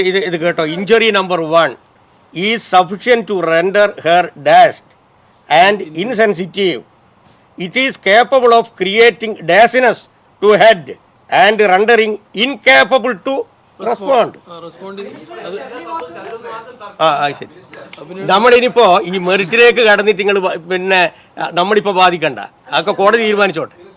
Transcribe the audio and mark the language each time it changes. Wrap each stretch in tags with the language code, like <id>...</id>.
<ml>ഇത് കേട്ടോ,</ml> <en>Injury number 1 is sufficient to render her dashed and insensitive. It is capable of creating dizziness to head and rendering incapable to respond.</en> <ml>ശരി. നമ്മളിനിപ്പോൾ ഈ മെറിറ്റിലേക്ക് കടന്നിട്ട് നിങ്ങൾ പിന്നെ നമ്മളിപ്പോൾ ബാധിക്കണ്ട, അതൊക്കെ കോടതി തീരുമാനിച്ചോട്ടെ.</ml>